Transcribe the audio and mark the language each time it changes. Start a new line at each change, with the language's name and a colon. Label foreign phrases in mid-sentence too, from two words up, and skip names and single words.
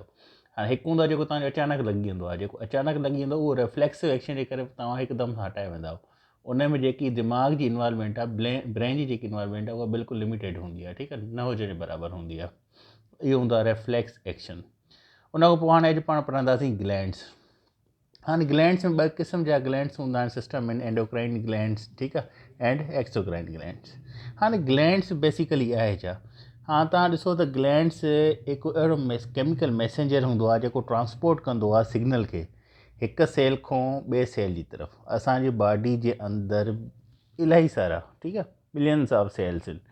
Sindhi: हाणे हिकु हूंदो आहे जेको तव्हांजो अचानक लॻी वेंदो आहे, जेको अचानक लॻी वेंदो उहो
English: reflexive action
Sindhi: जे करे तव्हां हिकदमि सां हटाए वेंदा। उन में जेकी दिमाग़ जी इन्वॉल्वमेंट आहे, ब्रेन जी जेकी इन्वॉल्वमेंट आहे उहा बिल्कुलु लिमिटेड हूंदी आहे, ठीकु आहे, न हुजण जे बराबरि हूंदी आहे। इहो हूंदो आहे
English: reflex action.
Sindhi: उन खां पोइ हाणे अॼु पाण पढ़ंदासीं ग्लैंड्स। हाणे ग्लैंड्स में ॿ क़िस्म जा ग्लैंड्स हूंदा आहिनि सिस्टम में,
English: endocrine glands,
Sindhi: ठीकु आहे,
English: and exocrine glands.
Sindhi: हाणे ग्लैंड्स बेसिकली आहे छा। हा, तव्हां ॾिसो त ग्लैंड्स हिकु अहिड़ो
English: chemical messenger
Sindhi: हूंदो आहे जेको ट्रांसपोर्ट कंदो आहे सिग्नल खे हिकु सेल खां ॿिए सेल जी तरफ़। असांजी बॉडी जे अंदरि इलाही सारा, ठीकु आहे,
English: billions of cells
Sindhi: आहिनि।